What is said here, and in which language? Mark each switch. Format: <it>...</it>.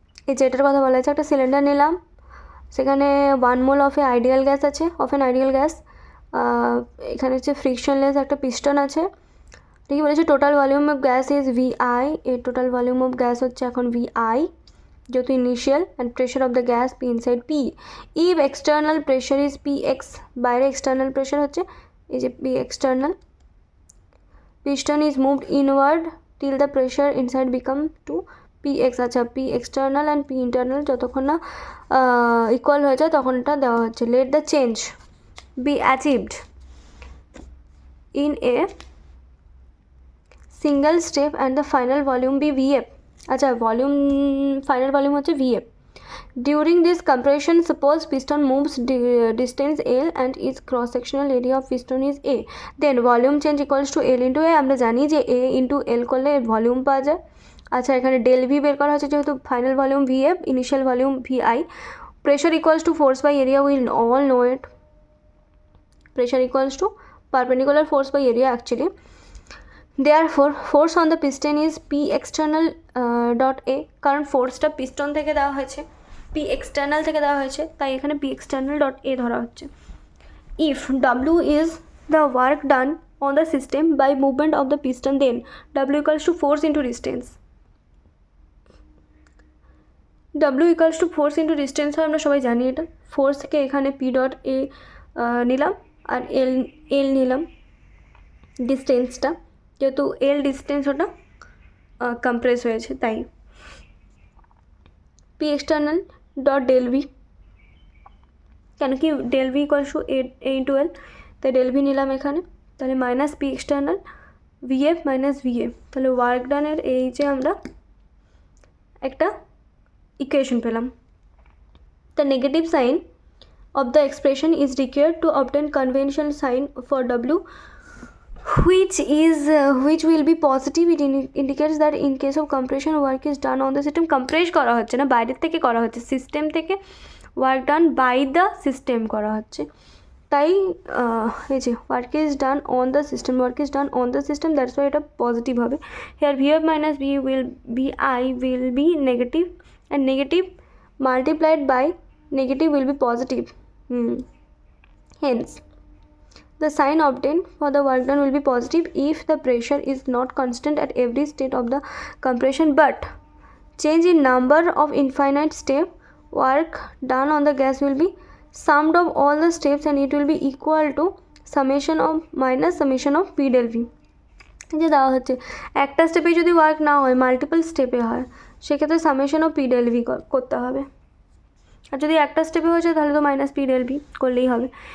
<bn>এই যে এটার কথা বলা হয়েছে, একটা সিলিন্ডার নিলাম, সেখানে 1 mole of A ideal gas আছে, অফ এন আইডিয়াল গ্যাস, এখানে হচ্ছে ফ্রিকশনলেস একটা পিস্টন আছে। ঠিকই বলেছে।</bn> <en>total volume of gas is VI,</en> <bn>এর টোটাল ভলিউম অফ গ্যাস হচ্ছে এখন VI যেহেতু initial, and pressure of the gas P inside P।</bn> <en>if external pressure is PX,</en> <bn>বাইরে এক্সটার্নাল প্রেশার হচ্ছে এই যে</bn> <en>P external, piston is moved inward till the pressure inside become to PX।</en> <bn>আচ্ছা, P external and P internal যতক্ষণ না equal হয়ে যায় তখন এটা দেওয়া হচ্ছে।</bn> <en>Let the change be achieved in a single step and the final volume be VF।</en> <bn>আচ্ছা, ভলিউম ফাইনাল ভলিউম হচ্ছে VF।</bn> <en>During this compression, suppose piston moves distance L and its cross-sectional area of piston is A. Then volume change equals to L into A।</en> <bn>আমরা জানি যে A into L করলে volume পাওয়া যায়। আচ্ছা, এখানে del V বের করা হচ্ছে যেহেতু final volume VF, initial volume VI।</bn> <en>Pressure equals to force by area, will all know it. Pressure equals to perpendicular force by area actually. Therefore force on the piston is P external dot A,</en> <bn>কারণ ফোর্সটা piston থেকে দেওয়া হয়েছে, P external থেকে দেওয়া হয়েছে, তাই এখানে P external dot A ধরা হচ্ছে।</bn> <en>If W is the work done on the system by movement of the piston, then W equals to force into distance। W equals to force into distance হয়,</en> <bn>আমরা সবাই জানি এটা। Force থেকে এখানে P dot A নিলাম আর L নিলাম ডিস্টেন্সটা, যেহেতু L ডিস্টেন্স ওটা কম্প্রেস হয়েছে তাই। P external dot del V, কেন কি del V equals to A into L, তাই ডেল ভি নিলাম এখানে। তাহলে minus P external VF minus VA, তাহলে ওয়ার্ক ডানের এই যে আমরা একটা ইকুয়েশন পেলাম।</bn> <en>The negative sign of the expression is required to obtain conventional sign for W, which will be positive। It indicates that in case of compression work is done on the system।</en> <bn>compress করা হচ্ছে না, বাইরের থেকে করা হচ্ছে, system থেকে work done by the system করা হচ্ছে, তাই এই যে</bn> <en>work is done on the system, work is done on the system, that's why</en> <bn>এটা পজিটিভ হবে।</bn> <en>Here VF minus VI will be negative, and negative multiplied by negative will be positive। Hence the sign obtained for the work done will be positive if the pressure is not constant at every state of the compression, but change in number of infinite step, work done on the gas will be summed of all the steps and it will be equal to summation of minus summation of P del V।</en> <bn>যে দেওয়া হচ্ছে একটা স্টেপে যদি work না হয় multiple স্টেপে হয়, সেক্ষেত্রে summation of P del V করতে হবে, আর যদি একটা স্টেপে হয়েছে তাহলে তো মাইনাস P del V করলেই হবে।</bn>